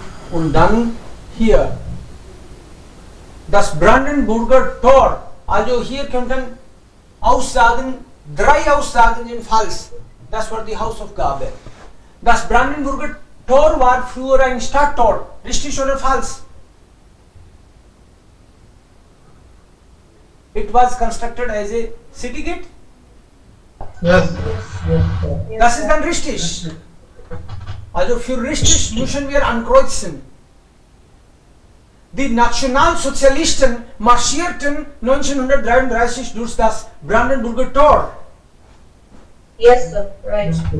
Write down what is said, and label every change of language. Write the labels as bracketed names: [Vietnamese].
[German] Und dann hier das Brandenburger Tor. Also hier könnten Aussagen, 3 Aussagen sind falsch. Das war die Hausaufgabe. Das Brandenburger Tor war früher ein Stadttor. Richtig oder falsch? [English] It was constructed as a city gate. Yes. [German] Das ist dann richtig. Also für richtig müssen wir ankreuzen. Die Nationalsozialisten marschierten 1933 durch das Brandenburger Tor. [English] Yes, sir. Right.